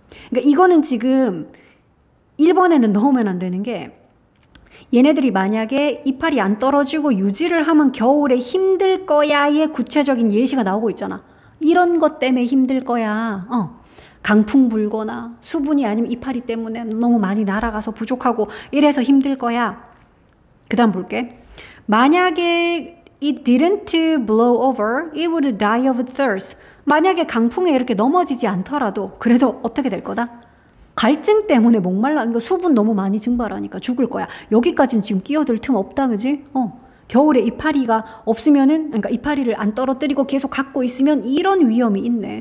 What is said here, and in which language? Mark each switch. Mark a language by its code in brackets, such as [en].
[ko] 그러니까 이거는 지금 1번에는 넣으면 안 되는 게 얘네들이 만약에 이파리 안 떨어지고 유지를 하면 겨울에 힘들 거야의 구체적인 예시가 나오고 있잖아. 이런 것 때문에 힘들 거야. 강풍 불거나 수분이 아니면 이파리 때문에 너무 많이 날아가서 부족하고 이래서 힘들 거야. 그 다음 볼게. 만약에 [en] it didn't blow over, it would die of thirst. [ko] 만약에 강풍에 이렇게 넘어지지 않더라도 그래도 어떻게 될 거다? 갈증 때문에 목말라, 이거 수분 너무 많이 증발하니까 죽을 거야. 여기까지는 지금 끼어들 틈 없다, 그지? 겨울에 이파리가 없으면은, 그러니까 이파리를 안 떨어뜨리고 계속 갖고 있으면 이런 위험이 있네.